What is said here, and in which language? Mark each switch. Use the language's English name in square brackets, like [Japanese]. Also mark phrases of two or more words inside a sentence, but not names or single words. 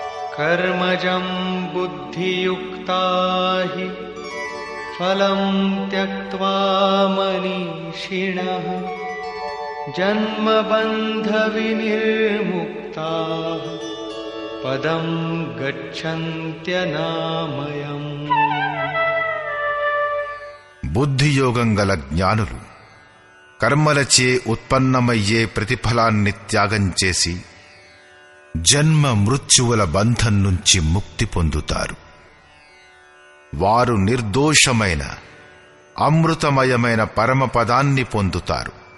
[Sanskrit] कर्मजं बुद्धियुक्ता हि फलं त्यक्त्वा मनीषिणः जन्मबन्धविनिर्मुक्ताः पदं गच्छन्त्यनामयम्. [Telugu] బుద్ధియోగం గల జ్ఞానులు కర్మలచే ఉత్పన్నమయ్యే ప్రతిఫలాన్ని త్యాగం చేసి జన్మ మృత్యువుల బంధం నుంచి ముక్తి పొందుతారు. వారు నిర్దోషమైన అమృతమయమైన పరమపదాన్ని పొందుతారు.